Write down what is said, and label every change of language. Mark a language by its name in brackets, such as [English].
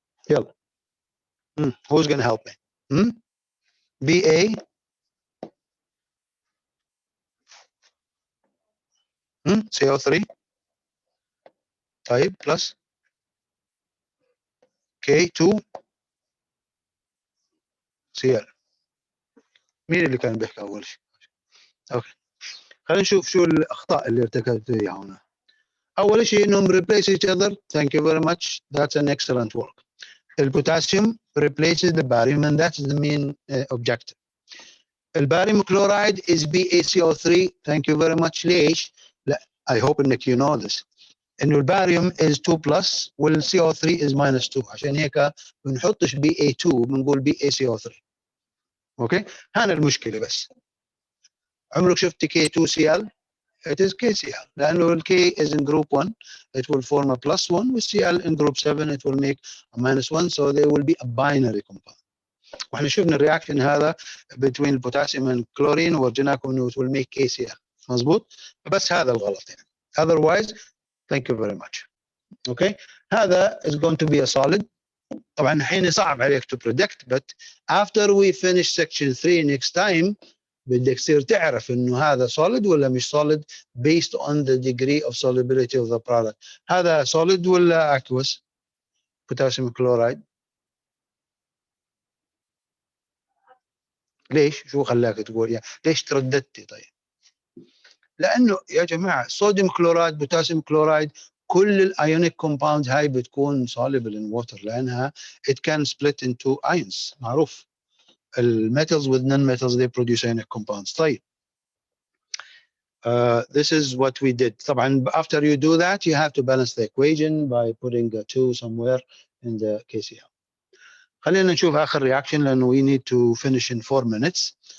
[Arabic] يلا. [English] Who's going to help me? BA. CO3. [Arabic] طيب [English] plus K2 Cl. [Arabic] مين اللي كان بيحكي أول شيء؟ أوكي. خلينا نشوف شو الأخطاء اللي ارتكبت فيها هنا. أول شيء إنهم [English] replace each other. Thank you very much. That's an excellent work. البوتاسيوم replaces the barium, and that's the main objective. الباريوم chloride is BaCO3. Thank you very much. [Arabic] ليش؟ لا [English] I hope انك you know this. [Arabic] انه الباريوم [English] is 2 plus والCO3 is minus 2. [Arabic] عشان هيك بنحطش Ba2 بنقول BaCO3. اوكي؟ هنا المشكله بس. عمرك شفت [English] K2Cl؟ It is KCl. لانه الK is in group 1, it will form a plus 1. with Cl in group 7, it will make a minus 1. So they will be a binary compound. [Arabic] واحنا شفنا الرياكشن هذا between البوتاسيوم والكلورين ورجيناكم انه [English] it will make KCl. [Arabic] مظبوط؟ بس هذا الغلط يعني. [English] Otherwise, thank you very much. Okay, هذا is going to be a solid. [Arabic] طبعا الحين صعب عليك [English] to predict, but after we finish section 3 next time [Arabic] بدك تصير تعرف انه هذا [English] solid ولا مش solid based on the degree of solubility of the product. هذا solid ولا aqueous؟ potassium chloride. [Arabic] ليش؟ شو خلاك تقول يعني؟ ليش ترددتي طيب؟ لانه يا جماعه صوديوم كلورايد بوتاسيوم كلورايد كل الايونيك كومباوندز هاي بتكون [English] soluble in water [Arabic] لانها [English] it can split into ions. [Arabic] معروف الميتالز [English] with non-metals they produce ionic compounds. طيب this is what we did. طبعا after you do that you have to balance the equation by putting a 2 somewhere in the KCl. [Arabic] خلينا نشوف اخر [English] reaction لانه we need to finish in 4 minutes.